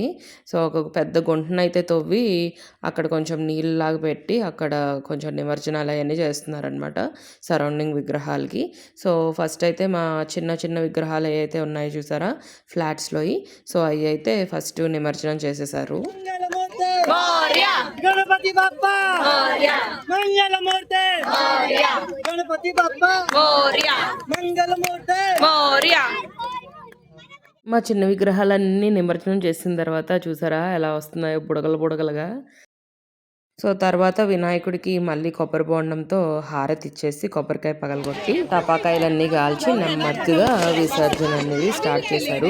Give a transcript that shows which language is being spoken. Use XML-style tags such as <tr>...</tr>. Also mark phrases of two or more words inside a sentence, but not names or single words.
<te>సో, ఒక పెద్ద గుంటనైతే తవ్వి అక్కడ కొంచెం నీళ్ళలాగా పెట్టి అక్కడ కొంచెం నిమజ్జనాలు అయన్నీ చేస్తున్నారనమాట సరౌండింగ్ విగ్రహాలకి. సో, ఫస్ట్ అయితే మా చిన్న చిన్న విగ్రహాలు ఏవైతే ఉన్నాయో చూసారా ఫ్లాట్స్‌లోయి. సో, అవి అయితే ఫస్ట్ నిమజ్జనం చేసేసారు.</te> <mr>गणपति बाप्पा मंगल मूर्ते गणपति बाप्पा मंगल मूर्ते</mr> <te>మా చిన్న విగ్రహాలన్నీ నిమజ్జనం చేసిన తర్వాత చూసారా ఎలా వస్తున్నాయో బుడగలు బుడగలుగా. సో, తర్వాత వినాయకుడికి మళ్ళీ కొబ్బరి బోండంతో హారతి ఇచ్చేసి కొబ్బరికాయ పగలగొట్టి టపాకాయలన్నీ కాల్చి నెమ్మదిగా విసర్జన అనేది స్టార్ట్ చేశారు.</te>